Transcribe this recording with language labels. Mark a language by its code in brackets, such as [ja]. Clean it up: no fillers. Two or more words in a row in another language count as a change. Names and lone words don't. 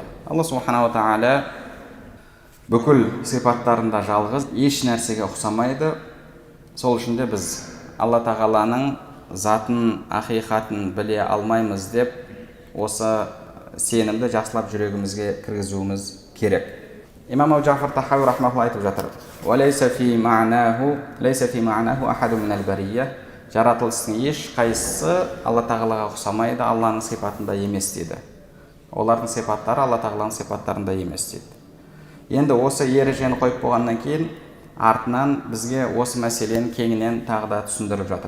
[kk] Алла [ar] سبحانه وتعالى [kk] бүкіл сипаттарында жалғыз, еш нәрсеге ұқсамайды. Сол үшін де біз алла тағаланың затын, ақиқатын біле алмаймыз деп осы сенімді жақсылап жүрегімізге кіргізуіміз керек. Имам Абу Джафар Тахауи рахмахуллах айтып жатыр: [ar] "وليس في معناه أحد من البرية", [kk] жаратылыстың еш қайсысы алла тағалаға ұқсамайды, Алланың сипатында емес дейді. Олардың сипаттары алла тағаланың сипаттарында емес дейді. Енді осы ережені қойып болғаннан кейін артынан бізге осы мәселені кеңінен тағы да түсіндіріп жатыр.